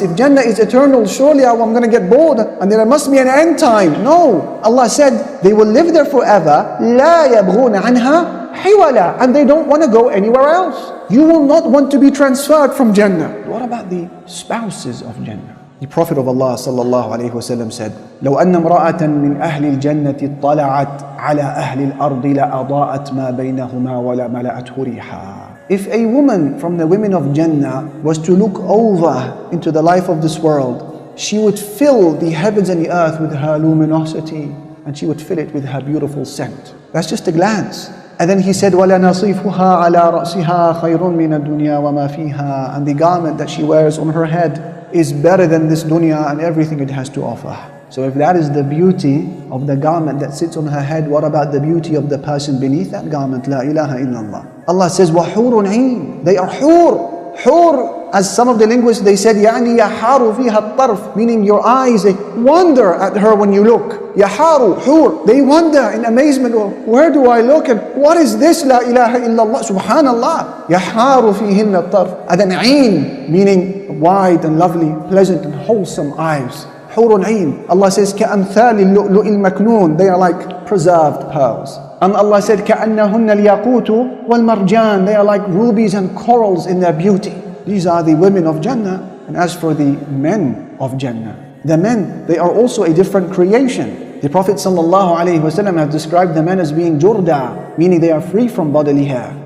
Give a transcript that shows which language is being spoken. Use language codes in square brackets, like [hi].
[en] If Jannah is eternal, surely I'm going to get bored and there must be an end time. No. Allah said, they will live there forever. [ar] لا يبغون عنها حولا. [en] And they don't want to go anywhere else. You will not want to be transferred from Jannah. What about the spouses of Jannah? The Prophet of Allah sallallahu alayhi wa sallam said, [ar] لو أن امرأة من أهل الجنة اطلعت على أهل الأرض لأضاءت ما بينهما ولا ملأته ريحا. [en] If a woman from the women of Jannah was to look over into the life of this world, she would fill the heavens and the earth with her luminosity, and she would fill it with her beautiful scent. That's just a glance. And then he said, [ar] وَلَنَصِيفُهَا عَلَى رَأْسِهَا خَيْرٌ مِنَ الدُّنْيَا وَمَا فِيهَا. [en] And the garment that she wears on her head is better than this dunya and everything it has to offer. So if that is the beauty of the garment that sits on her head, what about the beauty of the person beneath that garment? La ilaha illallah. Allah says, [ar] وَحُورٌ عِينٌ. [en] They are hur. Hur, as some of the linguists, they said, [ar] يعني يحار فيها الطرف, [en] meaning your eyes, they wonder at her when you look. [ar] يحار, hur. [en] They wonder in amazement, well, where do I look and what is this? [ar] La ilaha illallah, subhanallah. يحار فيهن الطرف. [en] And then عين, meaning wide and lovely, pleasant and wholesome eyes. [ar] حور عين. [en] Allah says, [ar] كأمثال اللؤلؤ المكنون. [en] They are like preserved pearls. And Allah said, [ar] كأنهن الياقوت والمرجان. [en] They are like rubies and corals in their beauty. These are the women of Jannah. And as for the men of Jannah, the men, they are also a different creation. The Prophet ﷺ has described the men as being jurda, meaning they are free from bodily hair.